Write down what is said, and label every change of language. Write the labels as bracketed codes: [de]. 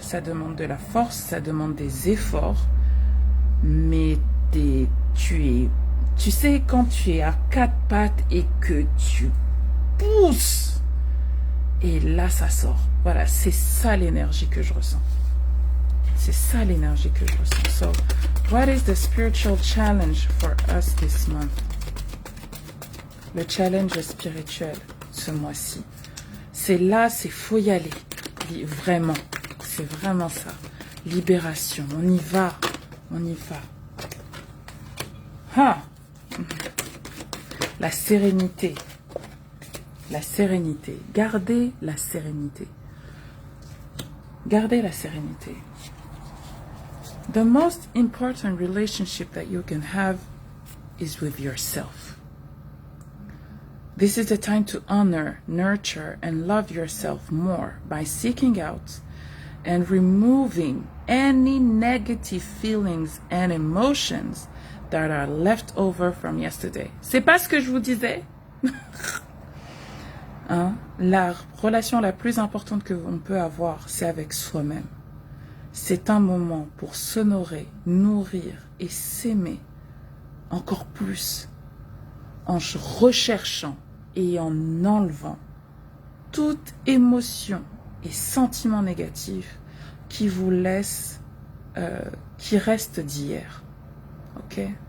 [fr] Ça demande de la force. Ça demande des efforts. Mais tu sais, quand tu es à quatre pattes et que tu pousses, et là, ça sort. Voilà, c'est ça l'énergie que je ressens. C'est ça l'énergie que je ressens. [en] So, what is the spiritual challenge for us this month? [fr] Le challenge spirituel ce mois-ci. C'est là, c'est faut y aller. Vraiment. C'est vraiment ça. Libération. On y va. On y va. Ah! La sérénité. La sérénité. Gardez la sérénité. Gardez la sérénité. [en] The most important relationship that you can have is with yourself. This is the time to honor, nurture, and love yourself more by seeking out and removing any negative feelings and emotions that are left over from yesterday. [fr] C'est pas ce que je vous disais? Hein? La relation la plus importante que l'on peut avoir, c'est avec soi-même. C'est un moment pour s'honorer, nourrir et s'aimer encore plus en recherchant et en enlevant toute émotion et sentiment négatif qui vous laisse, qui reste d'hier. Ok?